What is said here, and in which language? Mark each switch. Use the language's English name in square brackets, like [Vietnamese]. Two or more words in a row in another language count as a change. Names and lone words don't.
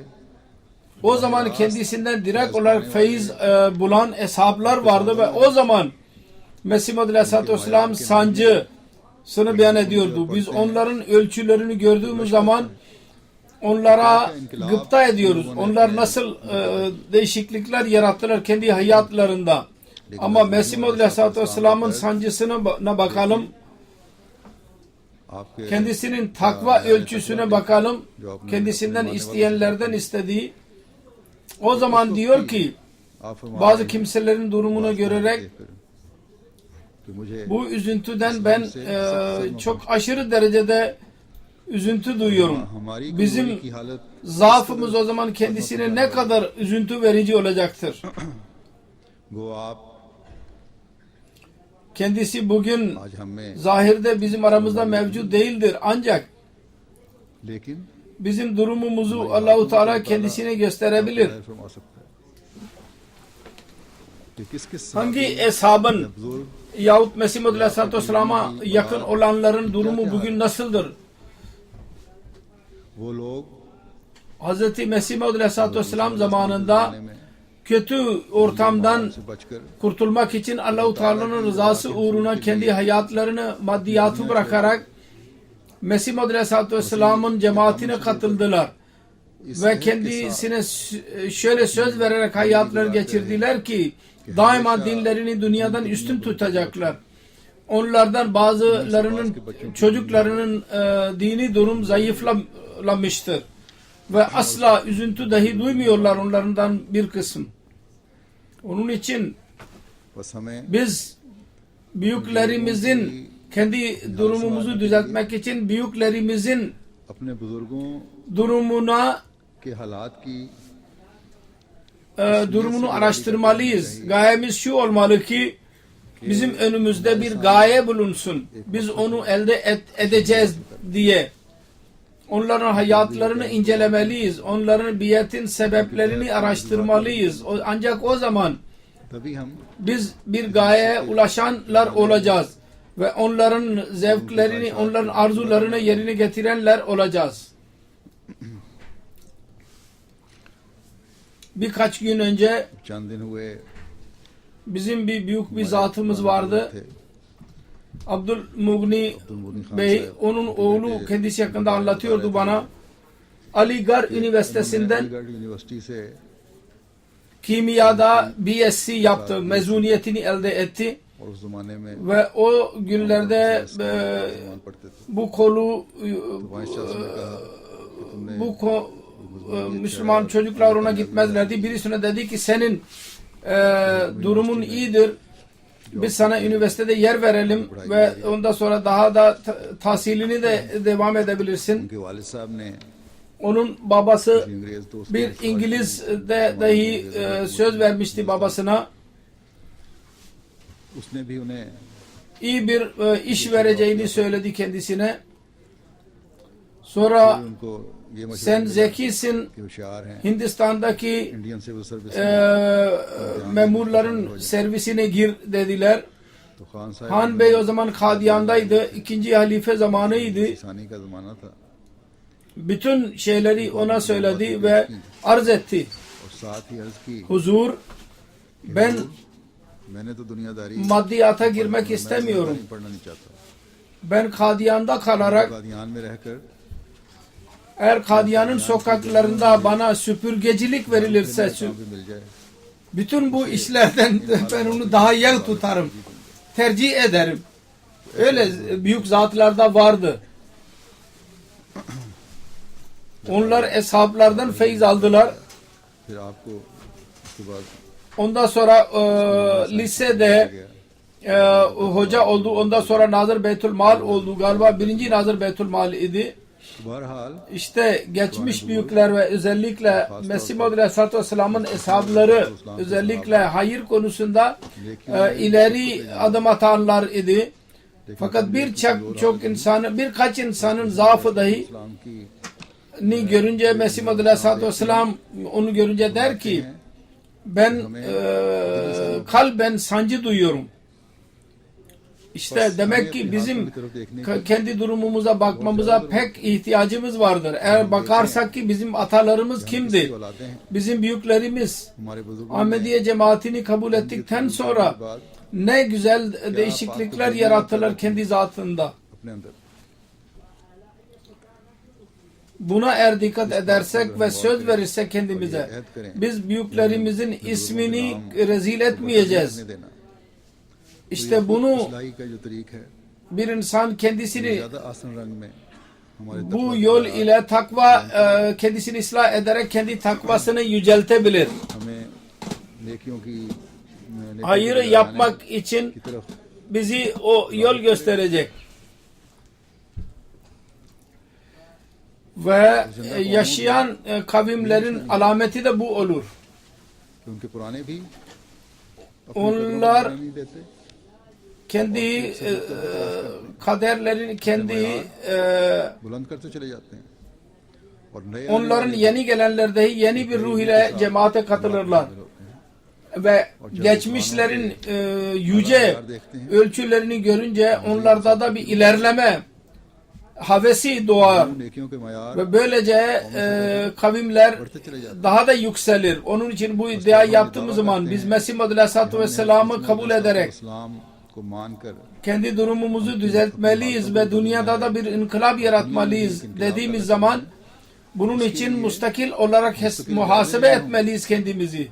[Turkish] O zaman kendisinden direkt olarak feyiz bulan eshaplar vardı ve o zaman Mesih Muhammed [Arabic] عليه الصلاة والسلام [Turkish] sancısını beyan ediyordu. Biz onların ölçülerini gördüğümüz zaman onlara gıpta ediyoruz. Onlar nasıl değişiklikler yarattılar kendi hayatlarında. Ama Mesih Muhammed [Arabic] عليه الصلاة والسلام'ın [Turkish] sancısına bakalım. [Urdu] آپ کے [Turkish] Kendisinin takva ölçüsüne bakalım. Kendisinden isteyenlerden istediği. O zaman diyor ki [Urdu] آپ فرما [Turkish] bazı kimselerin durumunu görerek [Urdu] کہ مجھے [Turkish] bu üzüntüden ben çok aşırı derecede üzüntü duyuyorum. [Urdu] हमारी [Turkish] Bizim [Urdu] کمزوری کی حالت [Turkish] zaafımız o zaman kendisine ne kadar üzüntü verici olacaktır. [Urdu] گو آپ [Turkish] Kendisi bugün [Urdu] آج ہمیں [Turkish] zahirde bizim aramızda mevcut değildir. Ancak [Urdu] लेकिन [Turkish] bizim durumumuzu Allahu Teala kendisine gösterebilir. [Urdu] ظاہر فرما سکتا ہے کہ کس کس [Turkish] Hangi eshabın [Urdu] बुजुर्ग [Turkish] yahut Mesih Muhammed [Arabic] عليه الصلاة والسلام'a [Turkish] yakın olanların durumu bugün nasıldır? [Urdu] وہ لوگ [Turkish] Hz. Mesih Muhammed [Arabic] عليه الصلاة والسلام [Turkish] zamanında [Urdu] زمانے میں [Turkish] kötü ortamdan [Urdu] سے بچکر [Turkish] kurtulmak için Allah-u Teala'nın rızası uğruna kendi hayatlarını, maddiyatı bırakarak Mesih Muhammed [Arabic] عليه الصلاة والسلام'ın [Turkish] cemaatine katıldılar. Ve kendisine şöyle söz vererek hayatları geçirdiler ki daima dinlerini dünyadan üstün tutacaklar. Onlardan bazılarının çocuklarının dini durum zayıflamıştır. Ve asla üzüntü dahi duymuyorlar onlardan bir kısım. Onun için [Urdu] بس ہمیں [Turkish] biz büyüklerimizin kendi durumumuzu düzeltmek için büyüklerimizin [Urdu] اپنے بزرگوں [Turkish] durumuna [Urdu] کے حالات کی [Turkish] durumunu araştırmalıyız. Gayemiz şu olmalı ki bizim önümüzde bir gaye bulunsun. Biz onu elde edeceğiz diye. Onların hayatlarını incelemeliyiz. Onların biyetin sebeplerini araştırmalıyız. Ancak o zaman [Urdu] تبھی ہم [Turkish] biz bir gayeye ulaşanlar olacağız. Ve onların zevklerini, onların arzularını yerine getirenler olacağız. Birkaç gün önce [Urdu] چند دن ہوئے [Turkish] bizim büyük bir zatımız vardı. [Urdu] थे [Turkish] Abdülmugni [Urdu] अब्दुल खान [Turkish] Bey, [Urdu] साहब [Turkish] onun oğlu kendisi hakkında anlatıyordu bana. Aligarh Üniversitesi'nden [Urdu] علی گڑھ یونیورسٹی سے [Turkish] kimyada BSc yaptı. Mezuniyetini elde etti. [Urdu] اور اس زمانے میں [Turkish] Ve o günlerde [Urdu] مسلمان پڑھتے تھے [Turkish] bu kolu [Urdu] تو [English] vice chancellor [Urdu] نے کہا کہ تم نے [Turkish] bu Müslüman çocuklar ona gitmezlerdi. Birisine dedi ki senin durumun iyidir. Biz sana üniversitede yer verelim ve ondan sonra daha da tahsilini de devam edebilirsin. [Urdu] ان کے والد صاحب نے [Turkish] Onun babası [Urdu] انگریز دوست [Turkish] bir İngiliz de dahi söz vermişti babasına. [Urdu] اس نے بھی انہیں [Turkish] İyi bir iş vereceğini söyledi kendisine. Sonra [Urdu] ان کو یہ مشورہ [Turkish] sen [Urdu] दिया [Turkish] zekisin, [Urdu] کہ ہوشیار ہیں [Turkish] Hindistan'daki [Urdu] इंडियन सिविल सर्विस [Turkish] memurların servisine gir dediler. [Urdu] تو خان صاحب [Turkish] Han Bey o zaman Kadiyan'daydı. İkinci halife zamanıydı. [Urdu] کسانی کا زمانہ تھا [Turkish] Bütün şeyleri ona söyledi ve arz etti. [Urdu] اور ساتھ ہی عرض کی [Turkish] Huzur, ben [Urdu] میں نے تو دنیاداری [Turkish] maddiyata girmek istemiyorum. [Urdu] پڑھنا نہیں چاہتا [Turkish] Ben Kadiyan'da kalarak [Urdu] قادیان میں رہکر [Turkish] eğer Kadiyan'ın sokaklarında bana süpürgecilik verilirse [Urdu] کام بھی مل جائے [Turkish] bütün bu işlerden ben onu daha iyi tutarım. Tercih ederim. Öyle büyük zatlarda vardı. Onlar eshablardan feyiz aldılar. [Urdu] پھر آپ کو اس کے بعد [Turkish] Ondan sonra lisede hoca oldu. Ondan sonra Nazır Beytülmal oldu. Galiba birinci Nazır Beytülmal idi. [Urdu] बहरहाल [Turkish] İşte geçmiş büyükler ve özellikle Mesih Maud [Arabic] عليه الصلاة والسلام'ın [Turkish] eshabları özellikle hayır konusunda ileri adım atanlar idi. Fakat birkaç insanın zaafı dahi [Urdu] اسلام کی [Turkish] ni görünce Mesih Maud [Arabic] عليه الصلاة والسلام [Turkish] onu görünce der ki ben kalben sancı duyuyorum. İşte demek ki bizim kendi durumumuza bakmamıza pek ihtiyacımız vardır. Eğer bakarsak ki bizim atalarımız kimdi? Bizim büyüklerimiz [Urdu] ہمارے بزرگوں نے [Turkish] Ahmediye cemaatini kabul ettikten sonra ne güzel değişiklikler yarattılar kendi zatında. [Urdu] اپنے اندر [Turkish] Buna eğer dikkat edersek ve söz verirsek kendimize biz büyüklerimizin ismini rezil etmeyeceğiz. [Urdu] देना [Turkish] İşte bunu [Urdu] اصلاحی کا جو طریق ہے [Turkish] bir insan kendisini [Urdu] زیادہ آسان رنگ میں ہمارے [Turkish] bu yol ile kendisini ıslah ederek kendi takvasını yüceltebilir. [Urdu] ہمیں نیکیوں کی [Turkish] Hayırı yapmak için [Urdu] کی طرف [Turkish] bizi o yol gösterecek. Ve yaşayan kavimlerin alameti de bu olur. [Urdu] کہ ان کے پرانے بھی [Turkish] Onlar [Urdu] نہیں دیتے [Turkish] kendi kaderlerini kendi [Urdu] بلند کرتے چلے جاتے ہیں اور نئے [Turkish] onların yeni gelenler dahi yeni bir ruh ile cemaate katılırlar. Ve geçmişlerin yüce ölçülerini görünce onlarda da bir ilerleme havesi doğar. [Urdu] نیکیوں کے معیار [Turkish] Ve böylece kavimler daha da yükselir. Onun için bu iddia yaptığımız zaman biz Mesih Maud [Arabic] عليه الصلاة والسلام'ı [Turkish] kabul ederek [Urdu] اسلام کو مانکر [Turkish] kendi durumumuzu düzeltmeliyiz ve dünyada da bir inkılap yaratmalıyız dediğimiz zaman bunun için müstakil olarak muhasebe etmeliyiz kendimizi.